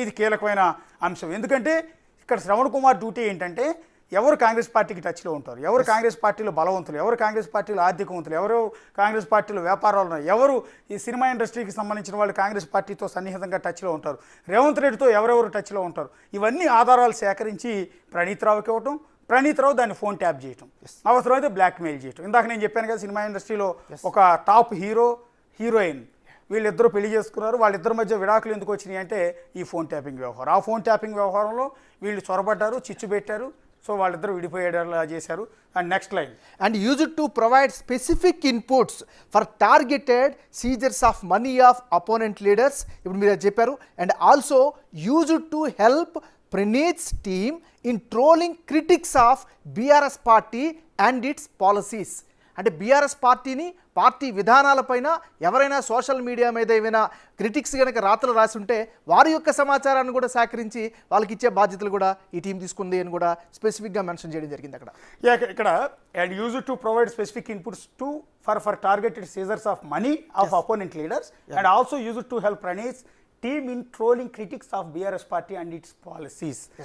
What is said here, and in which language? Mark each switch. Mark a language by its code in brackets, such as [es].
[te] ఇది కీలకమైన అంశం. ఎందుకంటే ఇక్కడ శ్రవణ్ కుమార్ డ్యూటీ ఏంటంటే ఎవరు కాంగ్రెస్ పార్టీకి టచ్లో ఉంటారు, ఎవరు కాంగ్రెస్ పార్టీలో బలవంతులు, ఎవరు కాంగ్రెస్ పార్టీలో ఆర్థికవంతులు, ఎవరు కాంగ్రెస్ పార్టీలో వ్యాపారాలు ఉన్నాయి, ఎవరు ఈ సినిమా ఇండస్ట్రీకి సంబంధించిన వాళ్ళు కాంగ్రెస్ పార్టీతో సన్నిహితంగా టచ్లో ఉంటారు, రేవంత్ రెడ్డితో ఎవరెవరు టచ్లో ఉంటారు, ఇవన్నీ ఆధారాలు సేకరించి ప్రణీత్ రావుకి ఇవ్వటం, ప్రణీత్ రావు దాన్ని ఫోన్ ట్యాప్ చేయటం, అవసరమైతే బ్లాక్మెయిల్ చేయటం. ఇందాక నేను చెప్పాను కదా, సినిమా ఇండస్ట్రీలో ఒక టాప్ హీరో, హీరోయిన్ వీళ్ళిద్దరూ పెళ్లి చేసుకున్నారు, వాళ్ళిద్దరి మధ్య విడాకులు ఎందుకు వచ్చినాయి అంటే ఈ ఫోన్ ట్యాపింగ్ వ్యవహారం. ఆ ఫోన్ ట్యాపింగ్ వ్యవహారంలో వీళ్ళు చొరబడ్డారు, చిచ్చు పెట్టారు, సో వాళ్ళిద్దరూ విడిపోయేలా చేశారు. [en] And next line, and used to provide specific inputs for targeted seizures of money of opponent leaders. [te] ఇప్పుడు మీరు అది చెప్పారు. [en] And also used to help Praneeth's team in trolling critics of BRS party and its policies. [te] అంటే BRS పార్టీని, party విధానాలపైన ఎవరైనా social media మీద ఏమైనా critics కనుక రాతలు రాసి ఉంటే వారి యొక్క సమాచారాన్ని కూడా సేకరించి వాళ్ళకి ఇచ్చే బాధ్యతలు కూడా ఈ టీం తీసుకుంది అని కూడా స్పెసిఫిక్గా మెన్షన్ చేయడం జరిగింది అక్కడ. [en] ఇక్కడ and use to provide specific inputs to for targeted seizures of money of opponent leaders and also use to help Praneeth team in trolling critics of BRS party and its policies.